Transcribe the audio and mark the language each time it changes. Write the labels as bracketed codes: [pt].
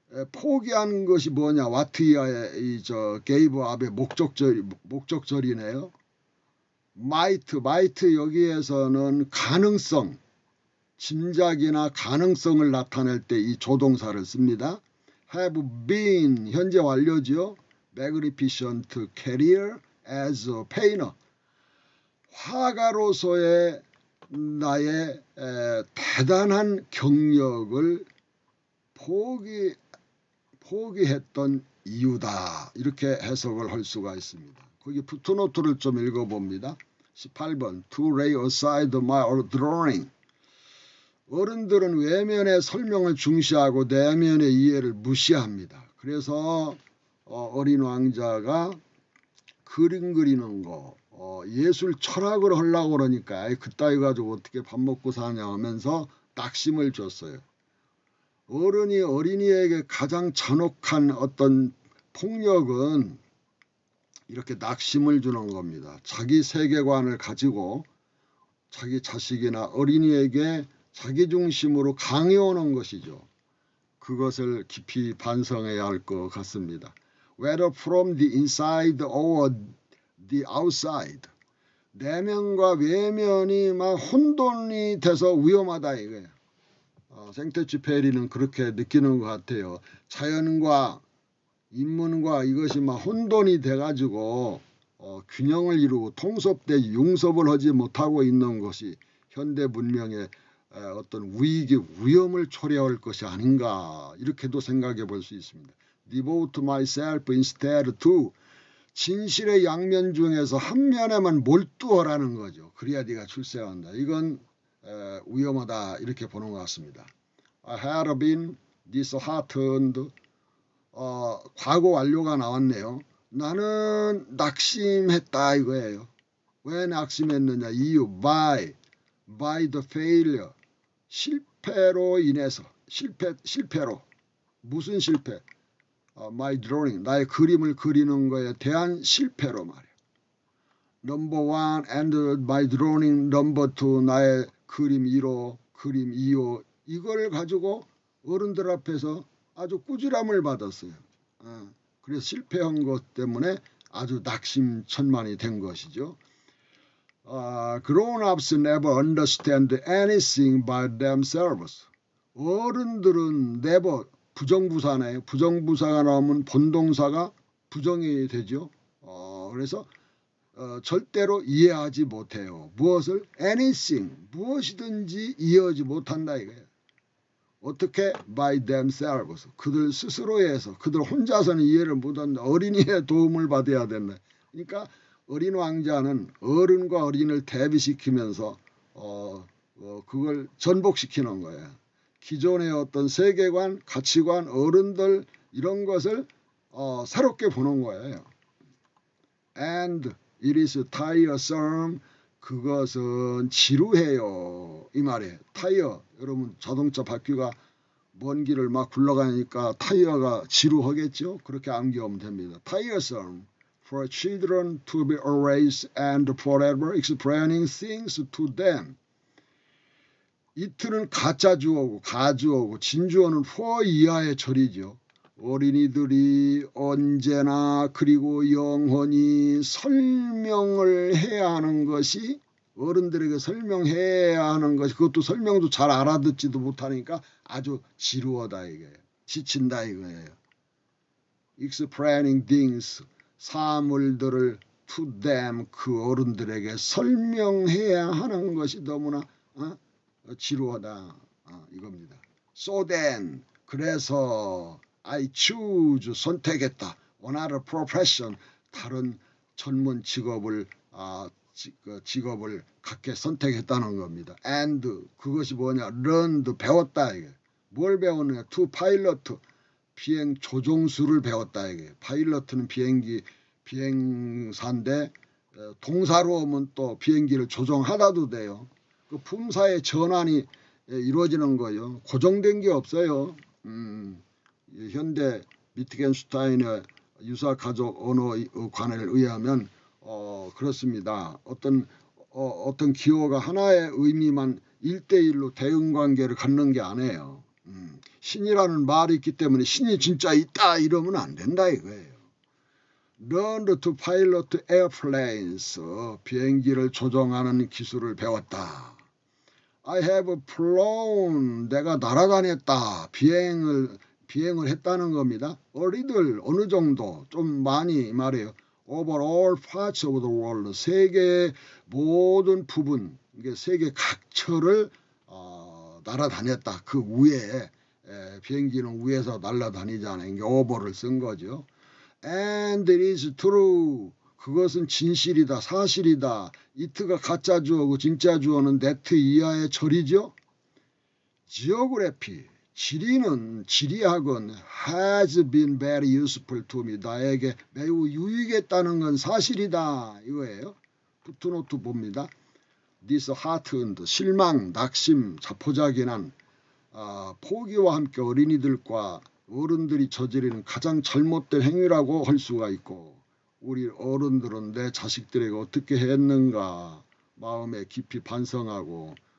[ko] 포기한 것이 뭐냐? 와트이아의 [en] gave up [ko] 의 목적절이네요. might 여기에서는 가능성, 짐작이나 가능성을 나타낼 때 이 조동사를 씁니다. [en] have been [ko] 현재 완료죠. [en] magnificent career as a painter. [ko] 화가로서의 나의 대단한 경력을 포기했던 이유다. 이렇게 해석을 할 수가 있습니다. 거기 푸트노트를 좀 읽어봅니다. [en] 18번 To lay aside my drawing. [ko] 어른들은 외면의 설명을 중시하고 내면의 이해를 무시합니다. 그래서 어린 왕자가 그림 그리는 거 예술 철학을 하려고 그러니까 그따위 가지고 어떻게 밥 먹고 사냐 하면서 낙심을 줬어요. 어른이 어린이에게 가장 잔혹한 어떤 폭력은 이렇게 낙심을 주는 겁니다. 자기 세계관을 가지고 자기 자식이나 어린이에게 자기중심으로 강해오는 것이죠. 그것을 깊이 반성해야 할 것 같습니다. [en] Whether from the inside or the outside. [ko] 내면과 외면이 막 혼돈이 돼서 위험하다 이거예요. 생테쥐페리는 그렇게 느끼는 것 같아요. 자연과 인문과 이것이 막 혼돈이 돼가지고 균형을 이루고 통섭돼 융섭을 하지 못하고 있는 것이 현대 문명의 어떤 위험을 초래할 것이 아닌가 이렇게도 생각해 볼 수 있습니다. [en] Devote myself instead to [ko] 진실의 양면 중에서 한 면에만 몰두하라는 거죠. 그래야 네가 출세한다. 이건 위험하다 이렇게 보는 것 같습니다. [en] I had been disheartened. [ko] 과거 완료가 나왔네요. 나는 낙심했다 이거예요. 왜 낙심했느냐 이유 [en] by the failure [ko] 실패로 인해서 실패로 무슨 실패? [en] my drawing [ko] 나의 그림을 그리는 거에 대한 실패로 말이야. [en] number one and my drawing number two [ko] 나의 그림 1호 그림 2호 이걸 가지고 어른들 앞에서 아주 꾸지람을 받았어요. 그래서 실패한 것 때문에 아주 낙심천만이 된 것이죠. [en] Grown-ups never understand anything by themselves. [ko] 어른들은 never 부정부사네요. 부정부사가 나오면 본동사가 부정이 되죠. 그래서 절대로 이해하지 못해요. 무엇을? anything 무엇이든지 이해하지 못한다 이거예요. 어떻게? [en] by themselves. [ko] 그들 스스로에 해서 그들 혼자서는 이해를 못한다. 어린이의 도움을 받아야 된다. 그러니까 어린 왕자는 어른과 어린을 대비시키면서 그걸 전복시키는 거예요. 기존의 어떤 세계관, 가치관, 어른들 이런 것을 새롭게 보는 거예요. [en] And it is tiresome. [ko] 그것은 지루해요. 이 말이에요. 타이어. 여러분 자동차 바퀴가 먼 길을 막 굴러가니까 타이어가 지루하겠죠. 그렇게 암기하면 됩니다. [en] Tiresome for children to be always and forever explaining things to them. [ko] 이틀은 가짜 주어고 가주어고 진주어는 for 이하의 절이죠. 어린이들이 언제나 그리고 영원히 설명을 해야 하는 것이 어른들에게 설명해야 하는 것이 그것도 설명도 잘 알아듣지도 못하니까 아주 지루하다 이거예요. 지친다 이거예요. [en] Explaining things [ko] 사물들을 [en] to them [ko] 그 어른들에게 설명해야 하는 것이 너무나 지루하다 이겁니다. [en] So then [ko] 그래서 [en] I choose [ko] 선택했다. [en] Another profession [ko] 다른 전문 직업을 직업을 갖게 선택했다는 겁니다. And 그것이 뭐냐? learned 배웠다 이게. 뭘 배웠느냐? [en] to pilot [ko] 비행 조종수를 배웠다 이게. 파일럿은 비행사인데 동사로 오면 또 비행기를 조종하다도 돼요. 그 품사의 전환이 이루어지는 거예요. 고정된 게 없어요. 현대 위트겐슈타인의 유사가족 언어관에 의하면 그렇습니다. 어떤 기호가 하나의 의미만 1대1로 대응관계를 갖는 게 아니에요. 신이라는 말이 있기 때문에 신이 진짜 있다 이러면 안 된다 이거예요. [en] Learned to pilot airplanes [ko] 비행기를 조종하는 기술을 배웠다. [en] I have flown [ko] 내가 날아다녔다. 비행을 했다는 겁니다. 어리들 어느 정도 좀 많이 말해요. [en] Over all parts of the world [ko] 세계의 모든 부분 세계 각처를 날아다녔다. 그 위에 비행기는 위에서 날아다니잖아요. 이게 over를 쓴 거죠. [en] And it is true. [ko] 그것은 진실이다. 사실이다. it가 가짜 주어고 진짜 주어는 that 이하의 절이죠. [en] Geography. [ko] 지리학은 [en] has been very useful to me. [ko] 나에게 매우 유익했다는 건 사실이다. 이거예요. 푸트노트 봅니다. disheartened. 실망, 낙심, 자포자기난 포기와 함께 어린이들과 어른들이 저지르는 가장 잘못된 행위라고 할 수가 있고 우리 어른들은 내 자식들에게 어떻게 했는가 마음에 깊이 반성하고